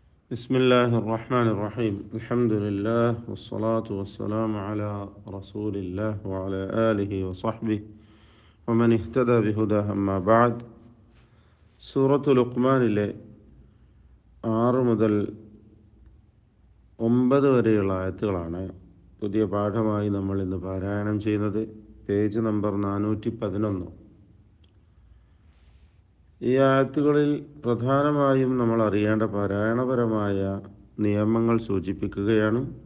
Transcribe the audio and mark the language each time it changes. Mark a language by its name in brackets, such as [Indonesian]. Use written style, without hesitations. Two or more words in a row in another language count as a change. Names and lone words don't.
[Arabic] بسم الله الرحمن الرحيم الحمد لله والصلاة والسلام على رسول الله وعلى آله وصحبه ومن اهتدى بهداه أما بعد [Malayalam] സൂറത്തു ലുഖ്മാനിലെ 6 മുതൽ 9 വരെയുള്ള ആയത്തുകളാണ് പുതിയ പാഠമായി നമ്മൾ ഇന്ന് പാരായണം ചെയ്യുന്നത്. [English] page number 411. [Malayalam] ഈ ആയത്തുകളിൽ പ്രധാനമായും നമ്മൾ അറിയേണ്ട പാരായണപരമായ നിയമങ്ങൾ സൂചിപ്പിക്കുകയാണ്.